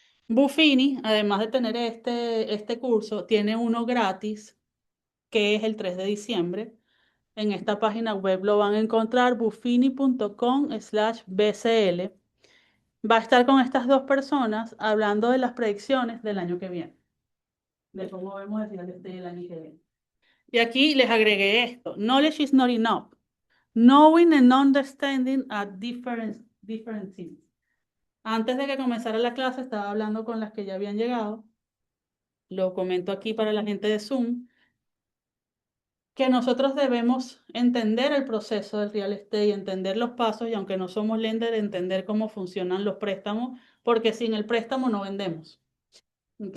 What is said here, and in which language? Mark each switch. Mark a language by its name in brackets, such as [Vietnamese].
[Spanish] Buffini, además de tener este curso, tiene uno gratis que es el 3 de diciembre. En esta página web lo van a encontrar buffini.com/bcl. Va a estar con estas dos personas hablando de las predicciones del año que viene, de cómo vemos el final del año que viene. Y aquí les agregué esto. [English] Knowledge is not enough. Knowing and understanding are different things. [Spanish] Antes de que comenzara la clase, estaba hablando con las que ya habían llegado. Lo comento aquí para la gente de Zoom, que nosotros debemos entender el proceso del real estate y entender los pasos, y aunque no somos lender, entender cómo funcionan los préstamos, porque sin el préstamo no vendemos. ¿Ok?